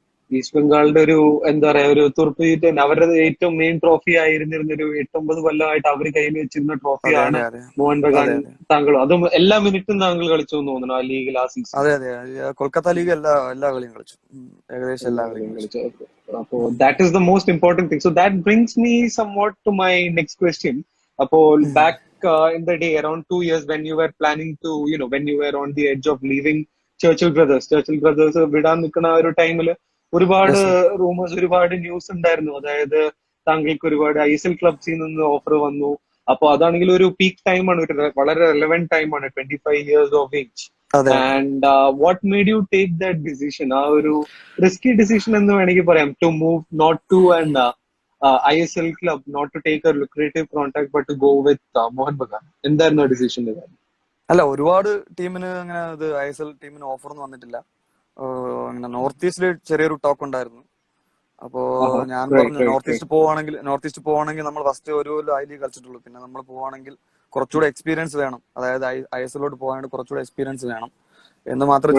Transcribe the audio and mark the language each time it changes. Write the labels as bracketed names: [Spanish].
[Malayalam] East ബംഗാളിന്റെ ഒരു എന്താ പറയാ ഒരു തുറുപ്പ് അവരുടെ ഏറ്റവും മെയിൻ ട്രോഫി ആയിരുന്നിരുന്ന ഒരു 8-9 കൊല്ലമായിട്ട് അവർ കയ്യിൽ വെച്ചിരുന്ന അതെ ട്രോഫിയാണ് അതെ അതെ മോഹൻ ബഗാൻ. അതെ അതെ താങ്കളും അതും എല്ലാ മിനിറ്റും താങ്കൾ കളിച്ചു എന്ന് തോന്നുന്നു ആ ലീഗിൽ ആ സീസൺ. അതെ അതെ. കൊൽക്കത്ത ലീഗ് എല്ലാ കളിയും കളിച്ചു. ഏകദേശം എല്ലാ എല്ലാ കളിയും കളിയും കളിച്ചു. കളിച്ചു. [English] അപ്പോ that is the most important thing. So that brings me somewhat to my next question. അപ്പോൾ back in the day around 2 years when you were planning to when you were on the edge of leaving Churchill Brothers [Malayalam] വിടാൻ നിൽക്കുന്ന ആ ഒരു ടൈമിൽ ഒരുപാട് [English] Yes. [Malayalam] Rumours, ഒരുപാട് news ഉണ്ടായിരുന്നു. അതായത് താങ്കൾക്ക് ഒരുപാട് ISL ക്ലബ്സിൽ നിന്ന് ഓഫർ വന്നു. അപ്പൊ അതാണെങ്കിൽ ഒരു പീക്ക് ടൈമാണ്, ഒരു വളരെ റെലവെന്റ് ടൈമാണ്, [English] 25 years of age. [Malayalam] അതെ അതെ. [English] And what made you take that decision? [Malayalam] ആ ഒരു റിസ്കി ഡിസിഷൻ എന്ന് വേണമെങ്കിൽ പറയാം, [English] To move not to and ISL club, not to take a lucrative contract but to go with Mohun Bagan. [Malayalam] എന്തായിരുന്നു decision? അല്ല, ഒരുപാട് ടീമിന് അങ്ങനെ ISL ടീമിന് ഓഫർ ഒന്നും വന്നിട്ടില്ല. അങ്ങനെ നോർത്ത് ഈസ്റ്റിൽ ചെറിയൊരു ടോക്ക് ഉണ്ടായിരുന്നു. അപ്പോ ഞാൻ റൈറ്റ് പറഞ്ഞു, റൈറ്റ് നോർത്ത് റൈറ്റ്. ഈസ്റ്റ് പോവാണെങ്കിൽ നമ്മൾ ഫസ്റ്റ് ഒരു ഐ ലീഗ് കളിച്ചിട്ടുള്ളൂ. പിന്നെ നമ്മൾ പോവാണെങ്കിൽ കുറച്ചുകൂടെ എക്സ്പീരിയൻസ് വേണം, അതായത് ISLോട്ട് പോകാനായിട്ട് കുറച്ചുകൂടെ എക്സ്പീരിയൻസ് വേണം എന്ന് മാത്രമേ